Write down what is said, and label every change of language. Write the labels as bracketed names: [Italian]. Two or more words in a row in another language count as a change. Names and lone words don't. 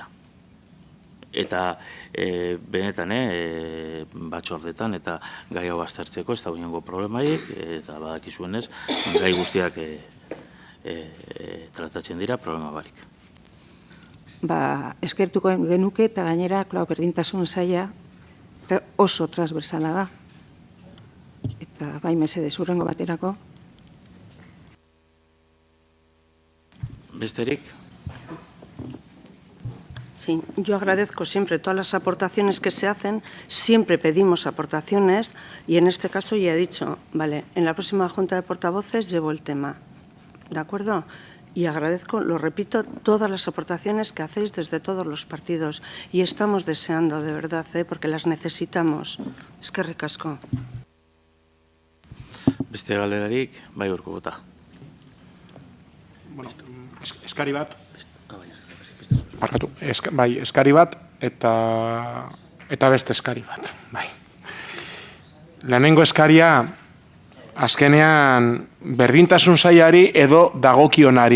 [Basque] Eta benetan batzordetan eta gai hau aztertzeko ez da guinengo problemarik, eta badakizuenez gai guztiak tratatzen dira problema barik. Eskertuko genuke eta gainera, berdintasun saila oso transversala da. Eta bai mesedez hurrengo baterako. Besterik? [Spanish] Sí, yo agradezco siempre todas las aportaciones que se hacen, siempre pedimos aportaciones y en este caso ya he dicho, vale, en la próxima Junta de Portavoces llevo el tema, ¿de acuerdo? Y agradezco, lo repito, todas las aportaciones que hacéis desde todos los partidos y estamos deseando, de verdad, porque las necesitamos. [Basque] Eskerrik asko. Beste galderarik, bai urko bota. Bueno, eskari bat. Bai, eskari bat eta beste eskari bat. Bai. Lehenengo eskaria, azkenean berdintasun sailari edo dagokionari.